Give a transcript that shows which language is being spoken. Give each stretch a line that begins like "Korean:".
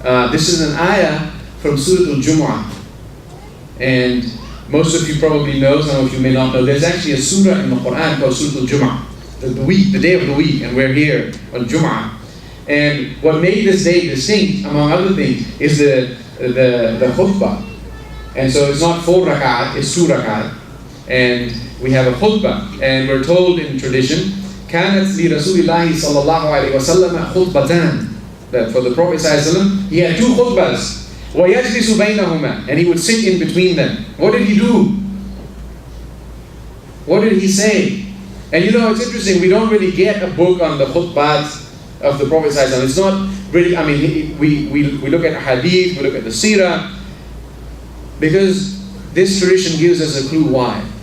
English: This is an ayah from Surah Al-Jumu'ah. And most of you probably know, some of you may not know, there's actually a surah in the Quran called Surah Al-Jumu'ah, the day of the week, and we're here on Jumu'ah. And what made this day distinct, among other things, is the khutbah. And so it's not 4 rak'at, it's 2 rak'at. And we have a khutbah. And we're told in tradition,
Arabic: كانت لرسول الله صلى الله عليه وسلم خطبتان.
English: That for the Prophet ﷺ, he had 2 khutbahs.
Arabic: وَيَجْلِسُ بَيْنَهُمَا,
English: and he would sit in between them. What did he do? What did he say? And it's interesting, we don't really get a book on the khutbahs of the Prophet ﷺ. It's not really, we look at hadith, we look at the seerah, because this tradition gives us a clue why.